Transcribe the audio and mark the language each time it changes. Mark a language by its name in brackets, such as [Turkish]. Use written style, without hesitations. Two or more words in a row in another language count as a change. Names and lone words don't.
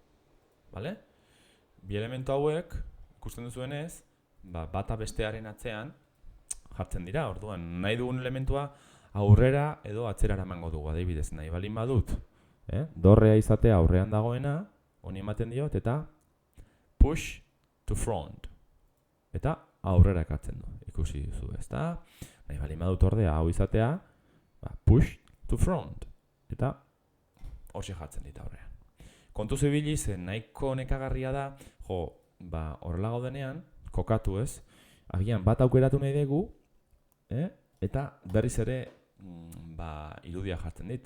[Basque] Bi elementu hauek, ikusten duzuenez, bata bestearen atzean jartzen dira, orduan nahi dugun elementua aurrera edo atzerara emango dugu, adibidez, nahi balin badut, dorrea izatea aurrean dagoena, honi ematen diot, eta [English] push to front, [Basque] eta aurrera ekartzen du. Ikusi duzu, ezta? Nahi bali madut ordea hau izatea, [English] push to front. [Basque] Eta horxe jartzen dit aurrean. Kontu zibili zen nahiko nekagarria da, horrela gaudenean, kokatu ez, agian bat aukeratu nahi dugu, eta berriz ere irudia jartzen dit.